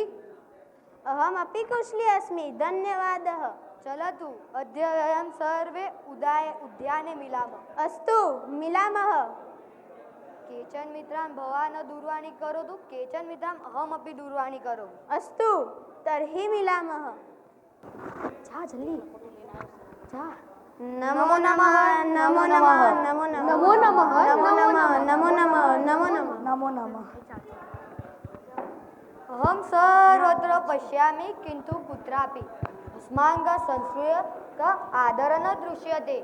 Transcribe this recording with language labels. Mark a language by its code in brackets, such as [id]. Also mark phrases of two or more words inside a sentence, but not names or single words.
[sa] अहमपि कुशली अस्मि, धन्यवादः। चलतु अद्य वयं सर्वे उद्याने मिलामः। अस्तु, मिलामः। केचन मित्रान् भवान् दूरवाणी करोतु, केचन मित्रान् अहमपि दूरवाणी करोमि। अस्तु, तर्हि मिलामः। [hi] जा जल्दी जा। [sa] नमो नमः, नमो नमः, नमो नमः, नमो नमः, नमो नमः, नमो नमः, नमो नमः, नमो नमः। अहं सर्वत्र पश्यामि, किन्तु कुत्रापि अस्माकं संस्कृतेः आदरः न दृश्यते।